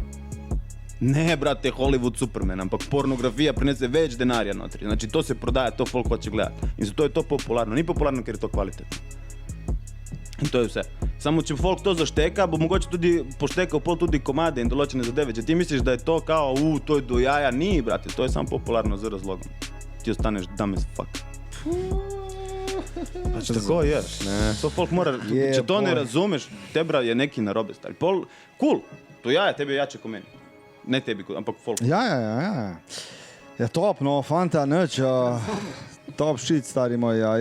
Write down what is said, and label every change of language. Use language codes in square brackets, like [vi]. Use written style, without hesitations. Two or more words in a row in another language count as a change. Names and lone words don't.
[sl] Ne, brate, Hollywood Superman, ampak pornografija prinese več denarja notri, znači to se prodaja, to folk hoče gledati in zato je to popularno, ni popularno, ker je to kvalitetno. In to je vse. Samo če folk to zašteka, bo mogoče tudi poštekal pol tudi komade in določene zadeve. Če ti misliš, da je to kao, to je do jaja, ni, brate, to je samo popularno z razlogom. Ti ostaneš [en] dumb as fuck. [sl] Pač tako je. To folk mora, če to ne razumeš, tebra je neki narobe, stari. Pol, cool, to jaja, tebi je jače ko meni. Ne tebi, ampak folk. Ja. Ja, top, no, fanta, nič. [en] Top shit, [sl] stari moj. Ja.